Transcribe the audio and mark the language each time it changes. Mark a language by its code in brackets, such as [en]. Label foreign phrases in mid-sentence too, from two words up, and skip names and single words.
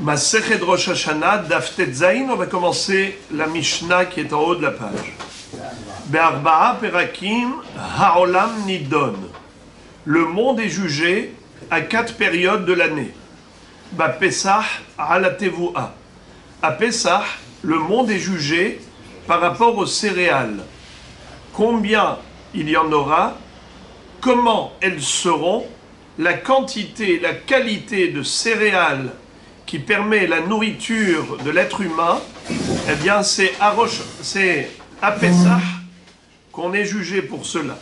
[he] מסכת ראש השנה, דף ט"ז, [fr] on va commencer la Mishnah qui est en haut de la page. [he] בארבעה פרקים העולם נידון. [fr] Le monde est jugé à 4 périodes de l'année. [he] בפסח על התבואה. [fr] À Pesach, le monde est jugé par rapport aux céréales. Combien il y en aura, comment elles seront, la quantité, la qualité de céréales qui permet la nourriture de l'être humain, eh bien c'est à Pessah qu'on est jugé pour cela.